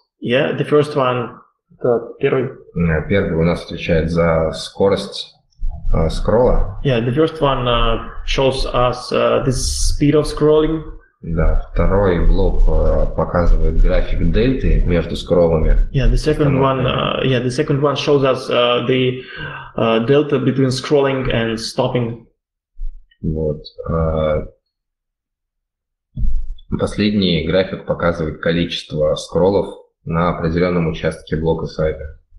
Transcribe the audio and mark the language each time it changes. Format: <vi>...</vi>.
<en>Yeah, the first one,</en> <ru>первый у нас отвечает за скорость скролла.</ru> <en>Yeah, the first one shows us the speed of scrolling.</en> <ru>Да, второй блок показывает график дельты между скроллами.</ru> <en>The second one shows us the delta between scrolling and stopping.</en> <ru>Вот. Последний график показывает количество скроллов на определенном участке блока сайта.</ru>